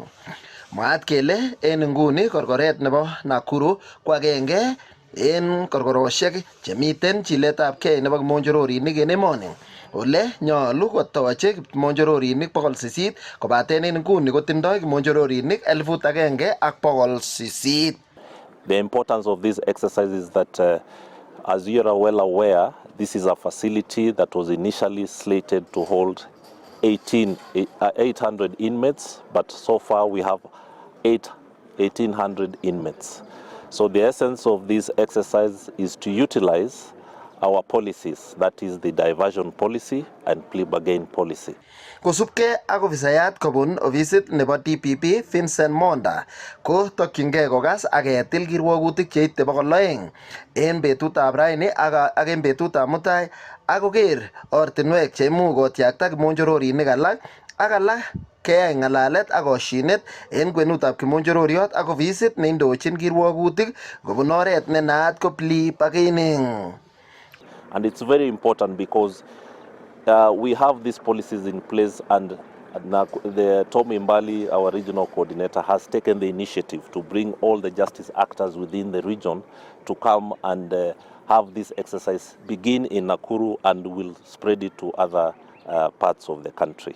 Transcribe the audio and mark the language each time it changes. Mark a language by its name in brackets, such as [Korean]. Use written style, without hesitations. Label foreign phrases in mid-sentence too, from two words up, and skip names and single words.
[Kalenjin] Mwaat kele en nguni korkoret nebo Nakuru ko agenge en korkoroshek chemiten chiletabgei nebo kimonjororinik en emoni. Ole nyolu kotoche kimonjororinik 800 kobaten en nguni kotindoi kimonjororinik 1,800. [English] The importance of this exercise is that, as you are well aware, this is a facility that was initially slated to hold 800 inmates, but so far we have 1,800 inmates. So the essence of this exercise is to utilize our policies, that is the diversion policy and plea bargain policy. [Kalenjin] Kosubkei ak ofisayat kobun ofisit nebo DPP Vincent Monda ko tokyingei kokas ak ketil kirwogutik cheite 200 en betutab raini ak en betutab mutai ak koker ortinwek cheimuch kotyakta kimonjororinik alak ak alak keyai ng'alalet ak koshinet en kwenutab kimonjororiot ak ofisit neindochin kirwogutik kobun oret ne naat ko [English] plea bargaining. And it's very important because we have these policies in place, and the Tom Imbali, our regional coordinator, has taken the initiative to bring all the justice actors within the region to come and have this exercise begin in Nakuru and will spread it to other parts of the country.